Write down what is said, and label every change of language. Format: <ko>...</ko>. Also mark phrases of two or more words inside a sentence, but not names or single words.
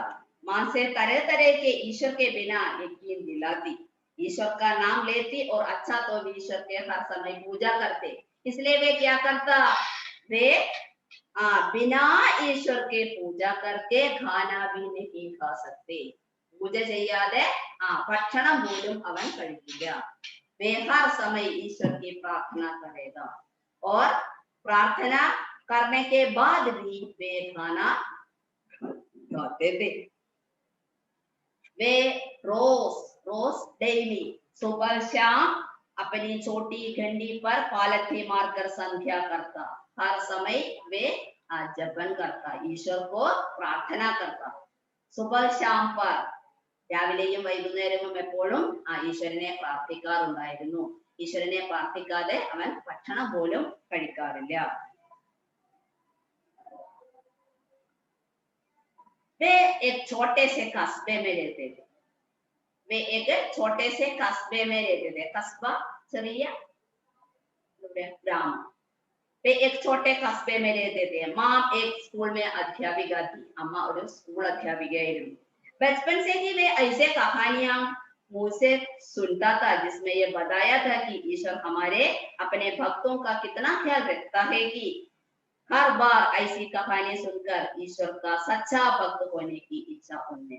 <hi>मां से तरह तरह के ईश्वर के बिना यकीन दिलाती, ईश्वर का नाम लेती, और अच्छा तो भी ईश्वर के हर समय पूजा करते। इसलिए वे क्या करता? वे बिना ईश्वर के पूजा करके खाना भी नहीं खा सकते।</hi> <ml>പൂജ ചെയ്യാതെ ഭക്ഷണം പോലും അവൻ കഴിക്കില്ല.</ml> <hi>वे हर समय ईश्वर की प्रार्थना करेगा, और प्रार्थना करने के बाद भी वे खाना खाते थे। वे रोज डेली सुबह शाम अपनी छोटी घंटी पर पालथी मारकर संध्या करता। हर समय वे जपन करता, ईश्वर को प्रार्थना करता। सुबह शाम पर,</hi> <ml>രാവിലെയും വൈകുന്നേരവും എപ്പോഴും ഈശ്വരനെ പ്രാർത്ഥിക്കാറുണ്ടായിരുന്നു. ഈശ്വരനെ പ്രാർത്ഥിക്കാതെ അവൻ ഭക്ഷണം പോലും കഴിക്കാറില്ല.</ml> <hi>वे एक छोटे से कस्बे में रहते थे। वे एक छोटे से कस्बे में रहते थे। कस्बा ചെറിയ ग्राम। वे एक छोटे कस्बे में रहते थे। माँ एक स्कूल में अध्यापिका थी।</hi> <ml>अम्मा ഒരു സ്കൂൾ അധ്യാപികയായിരുന്നു।</ml> <hi>बचपन से ही वे ऐसे कहानियां मुंह से सुनता था, जिसमें ये बताया था कि ईश्वर हमारे अपने भक्तों का कितना ख्याल रखता है, कि हर बार ऐसी कहानी सुनकर ईश्वर का सच्चा भक्त होने की इच्छा उनमें।</hi>